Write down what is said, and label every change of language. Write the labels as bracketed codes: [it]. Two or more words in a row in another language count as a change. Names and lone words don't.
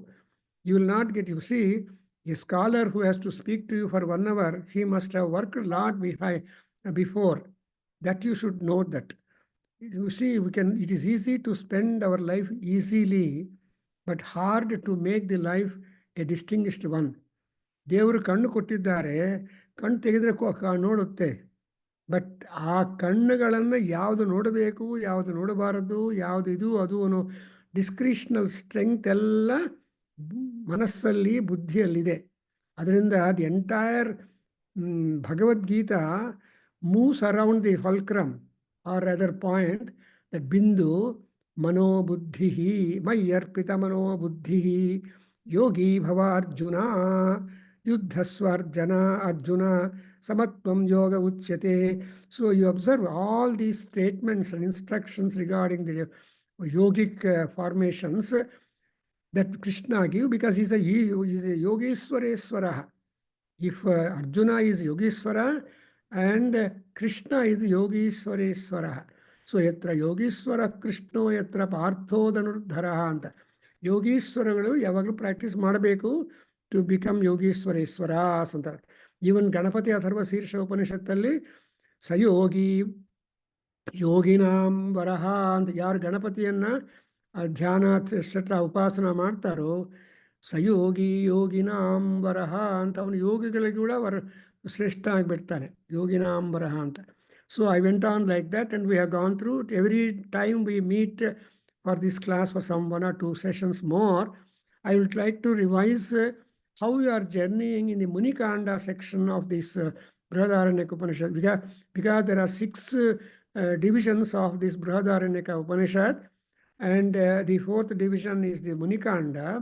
[en] You will not get, you see, a scholar who has to speak to you for 1 hour, he must have worked a lot before. That you should know that. You see, it is easy to spend our life easily, but hard to make the life a distinguished one. [kn] ದೇವರು ಕಣ್ಣು ಕೊಟ್ಟಿದ್ದಾರೆ, ಕಣ್ಣು ತೆಗೆದ್ರೆ ನೋಡುತ್ತೆ. ಬಟ್ ಆ ಕಣ್ಣುಗಳನ್ನು ಯಾವುದು ನೋಡಬೇಕು, ಯಾವುದು ನೋಡಬಾರದು, ಯಾವುದು ಇದು ಅದು ಅನ್ನೋ [en] discretional strength [kn] ಎಲ್ಲ ಮನಸ್ಸಲ್ಲಿ ಬುದ್ಧಿಯಲ್ಲಿದೆ. [en] ಅದರಿಂದ the entire Bhagavadgita moves around the fulcrum or other point that [sa] ಬಿಂದು ಮನೋಬುದ್ಧಿ ಮಯ್ಯರ್ಪಿತ ಮನೋಬುದ್ಧಿ ಯೋಗಿ ಭವ ಅರ್ಜುನ ಯುದ್ಧಸ್ವಾರ್ಜನ ಅರ್ಜುನ samatvam yoga uchyate. [en] So you observe all these statements and instructions regarding the yogic formations that Krishna gave, because he is a Yogeshwareshwara. If Arjuna is Yogeshwara and Krishna is Yogeshwareshwara. [sa] So yatra Yogeshwara Krishno yatra partho dhanurdhara anta. [kn] ಯೋಗೀಶ್ವರಗಳು ಯಾವಾಗಲೂ ಪ್ರಾಕ್ಟೀಸ್ ಮಾಡಬೇಕು [en] to become Yogeshwareshwaras [kn] ಅಂತಾರೆ. ಈವನ್ ಗಣಪತಿ ಅಥರ್ವ ಶೀರ್ಷ ಉಪನಿಷತ್ತಲ್ಲಿ [sa] ಸಯೋಗಿ ಯೋಗಿನಾಂ ವರಹ [kn] ಅಂತ ಯಾರು ಗಣಪತಿಯನ್ನ ಧ್ಯಾನ ಎಕ್ಸೆಟ್ರಾ ಉಪಾಸನ ಮಾಡ್ತಾರೋ [sa] ಸಯೋಗಿ ಯೋಗಿನಾಂ ವರಹ [kn] ಅಂತ ಅವನು ಯೋಗಿಗಳಿಗೆ ಕೂಡ ಶ್ರೇಷ್ಠ ಆಗಿಬಿಡ್ತಾನೆ, [sa] ಯೋಗಿನಾಂ ವರಹ [kn] ಅಂತ. [en] So I went on like that and we have gone through every time we meet for this class for some 1 or 2 sessions more. I will try to revise how you are journeying in the Munikanda section of this Bruhadaranyaka Upanishad, because there are 6 divisions of this Bruhadaranyaka Upanishad, and the 4th division is the Munikanda.